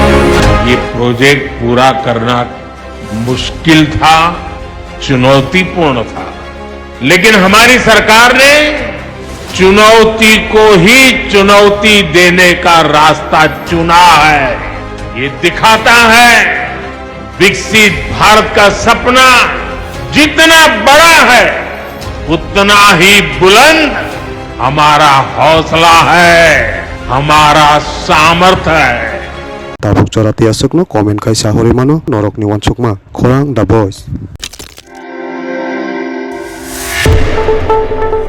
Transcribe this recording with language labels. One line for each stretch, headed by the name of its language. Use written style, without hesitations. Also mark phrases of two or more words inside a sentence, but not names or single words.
Hindi: ये प्रोजेक्ट पूरा करना मुश्किल था, चुनौतीपूर्ण था, लेकिन हमारी सरकार ने चुनौती को ही चुनौती देने का रास्ता चुना है। ये दिखाता है विकसित भारत का सपना जितना बड़ा है उतना ही बुलंद हमारा हौसला है, हमारा सामर्थ्य है।
Kok Borok: tabuk jora tiasukno komen kai sahori mano norok ni wansukma khorang the voice